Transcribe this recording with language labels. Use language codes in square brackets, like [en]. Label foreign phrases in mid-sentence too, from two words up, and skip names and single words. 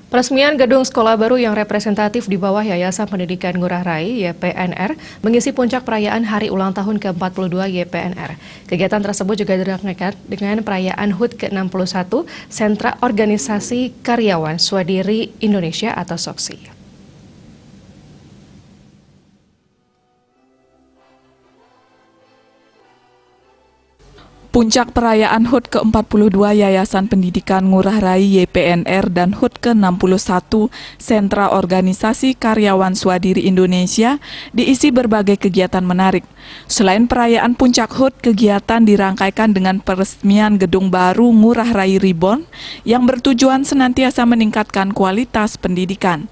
[id] Peresmian gedung sekolah baru yang representatif di bawah Yayasan Pendidikan Ngurah Rai (YPNR) mengisi puncak perayaan Hari Ulang Tahun ke-42 YPNR. Kegiatan tersebut juga dirangkaikan dengan perayaan HUT ke-61 Sentra Organisasi Karyawan Swadiri Indonesia atau SOKSI. Puncak perayaan HUT ke-42 Yayasan Pendidikan Ngurah Rai YPNR dan HUT ke-61 Sentra Organisasi Karyawan Swadiri Indonesia diisi berbagai kegiatan menarik. Selain perayaan puncak HUT, kegiatan dirangkaikan dengan peresmian gedung baru Ngurah Rai Reborn yang bertujuan senantiasa meningkatkan kualitas pendidikan.